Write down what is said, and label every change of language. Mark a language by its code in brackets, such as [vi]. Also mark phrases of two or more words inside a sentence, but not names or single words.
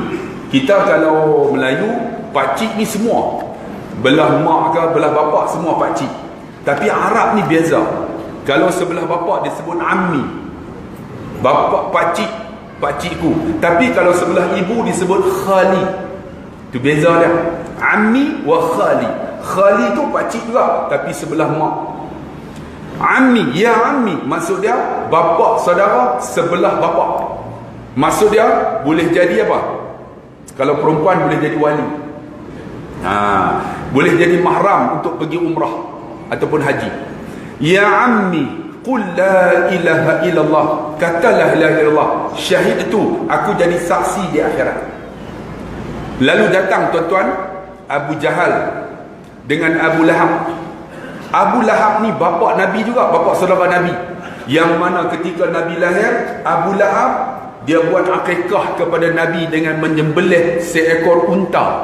[ms] Kita kalau Melayu, pakcik ni semua, belah mak ke belah bapa semua pakcik. Tapi Arab ni beza. Kalau sebelah bapa disebut ammi, bapa pakcik, pakcikku. Tapi kalau sebelah ibu disebut khali. Itu beza dia. [ar] عمي وخالي. [ms] Khali tu pakcik juga, tapi sebelah mak. [ar] عمي، يا عمي, [ms] maksud dia bapa saudara sebelah bapa. Maksud dia boleh jadi apa? Kalau perempuan boleh jadi wali, boleh jadi mahram untuk pergi umrah ataupun haji. [ar] يا عمي، قل لا إله إلا الله, katalah لا إله إلا الله, [ms] syahid itu aku jadi saksi di akhirat. Lalu datang tuan-tuan Abu Jahal dengan Abu Lahab. Abu Lahab ni bapa Nabi juga, bapa saudara Nabi, yang mana ketika Nabi lahir, Abu Lahab dia buat akikah kepada Nabi dengan menyembelih seekor unta.